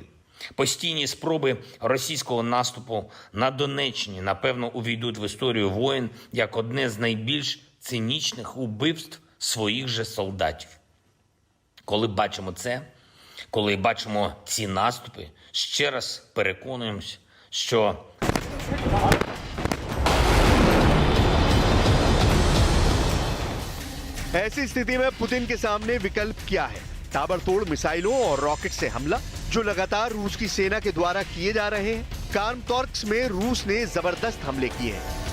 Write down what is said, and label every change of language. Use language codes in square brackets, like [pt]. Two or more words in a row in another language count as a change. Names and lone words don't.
[uk] Постійні спроби російського наступу на Донеччині, напевно, увійдуть в історію воєн як одне з найбільш цинічних убивств своїх же солдатів. Коли бачимо це, коли бачимо ці наступи, ще раз переконуємось, що [hi] ऐसी स्थिति में पुतिन के सामने विकल्प क्या है? ताबड़तोड़ मिसाइलों और रॉकेट से हमला, जो लगातार रूस की सेना के द्वारा किए जा रहे हैं। क्रामाटोर्स्क में रूस ने जबरदस्त हमले किए हैं।